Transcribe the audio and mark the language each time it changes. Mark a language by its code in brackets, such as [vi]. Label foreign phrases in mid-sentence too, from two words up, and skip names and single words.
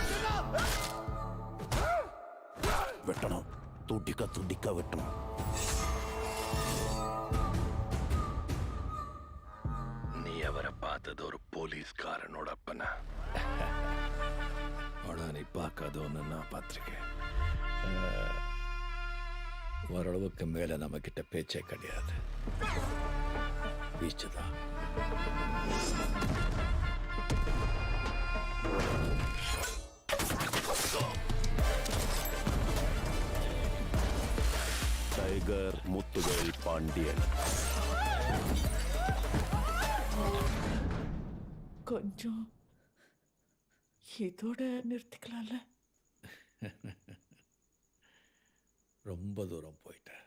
[ml] വെട്ടണം, തുടിക്ക തുടിക്ക വെട്ടണം. [ta] നീ അവരെ பார்த்தது ஒரு போலீஸ்காரனோடப்பன. ஆனா நீ பார்க்காத ஒன்று நான் பார்த்துருக்கேன். ஓரளவுக்கு மேல நம்ம கிட்ட பேச்சே கிடையாது. பீச்சுதான். ടൈഗർ മുത്തുവേൽ പാണ്ഡ്യൻ. கொஞ்சம் இதோட நிறுத்திக்கலாம்ல. ரொம்ப தூரம் போயிட்டேன்.